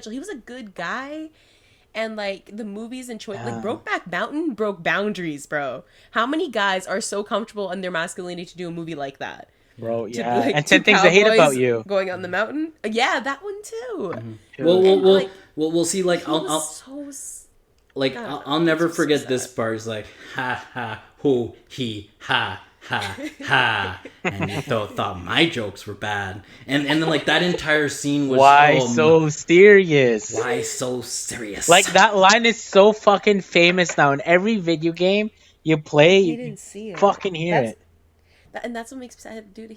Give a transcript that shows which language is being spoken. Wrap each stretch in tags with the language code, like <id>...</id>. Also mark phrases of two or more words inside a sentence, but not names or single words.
<en>He was a good guy, and like the movies and choice, like Brokeback Mountain broke boundaries, bro. How many guys are so comfortable in their masculinity to do a movie like that? Bro, To, yeah. like, And two 10 Things I Hate cowboys About You. going on the mountain. Yeah, that one too. Dude. We'll see. Like He I'll was so like God, I'll never so forget sad. this part. It's like ha ha ho he ha ha ha, and you thought my jokes were bad, and then like that entire scene was Why so serious? why so serious? Like, that line is so fucking famous now. In every video game you play, He you didn't see it. fucking hear That's- it. And that's what makes me sad, dude.</en>